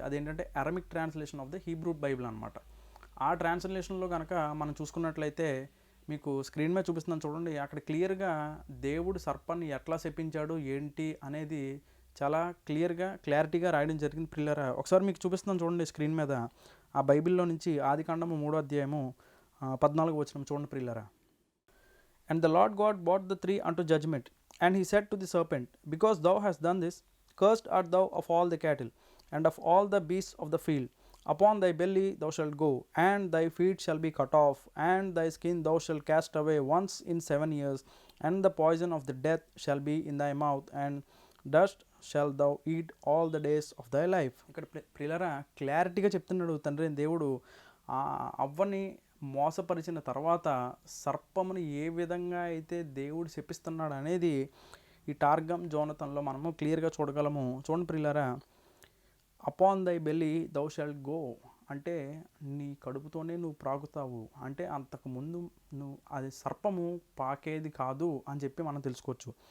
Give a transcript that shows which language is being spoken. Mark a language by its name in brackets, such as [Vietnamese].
[Telugu] అదేంటంటే [English] Aramaic translation of the Hebrew Bible [Telugu] అనమాట. ఆ ట్రాన్స్లేషన్లో కనుక మనం చూసుకున్నట్లయితే మీకు స్క్రీన్ మీద చూపిస్తున్నాను చూడండి. అక్కడ క్లియర్గా దేవుడు సర్పాన్ని ఎట్లా శపించాడు ఏంటి అనేది చాలా క్లారిటీగా రాయడం జరిగింది ప్రియులారా. ఒకసారి మీకు చూపిస్తున్నాను చూడండి స్క్రీన్ మీద. ఆ బైబిల్లో నుంచి ఆదికాండము 3వ అధ్యాయము 14వ వచనం చూడండి ప్రియులారా. [English] And the Lord God brought the tree unto judgment, and he said to the serpent, because thou hast done this, cursed art thou of all the cattle, and of all the beasts of the field. Upon thy belly thou shalt go, and thy feet shall be cut off, and thy skin thou shalt cast away once in 7 years, and the poison of the death shall be in thy mouth, and dust shalt thou eat all the days of thy life. [Telugu] ఇక్కడ ప్రియులారా క్లారిటీగా చెప్తున్నాడు తండ్రి దేవుడు. అవ్వని మోసపరిచిన తర్వాత సర్పమును ఏ విధంగా అయితే దేవుడు శపిస్తున్నాడు అనేది ఈ టార్గమ్ జోనథన్లో మనము క్లియర్గా చూడగలము. చూడండి ప్రియులారా, [English] upon thy belly thou shalt go [Telugu] అంటే నీ కడుపుతోనే నువ్వు ప్రాగుతావు అంటే అంతకుముందు నువ్వు అది సర్పము పాకేది కాదు అని చెప్పి మనం తెలుసుకోవచ్చు.